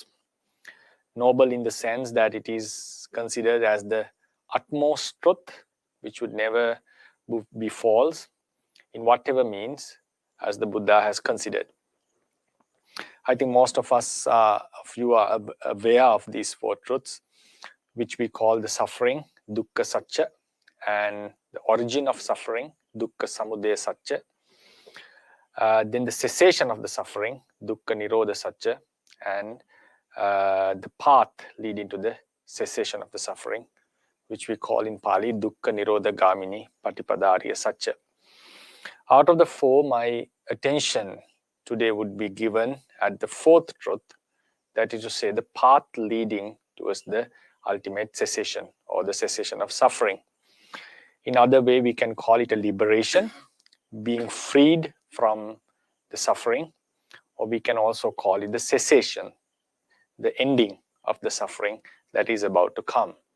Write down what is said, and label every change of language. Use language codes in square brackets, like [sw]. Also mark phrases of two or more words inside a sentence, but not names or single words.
[en] Noble in the sense that it is considered as the utmost truth, which would never be false in whatever means, as the Buddha has considered. I think most of you are aware of these four truths, which we call the suffering, [pi] dukkha satcha, [en] and the origin of suffering, [pi] dukkha samudaya satcha. [en] Then the cessation of the suffering, [pi] dukkha nirodha satcha, [en] and the path leading to the cessation of the suffering, which we call in Pali [pi] dukkha nirodha gamini patipadariya satcha. [en] Out of the four, my attention today would be given at the fourth truth, that is to say, the path leading towards the ultimate cessation, or the cessation of suffering. In other way, we can call it a liberation, being freed from the suffering, or we can also call it the cessation, the ending of the suffering that is about to come.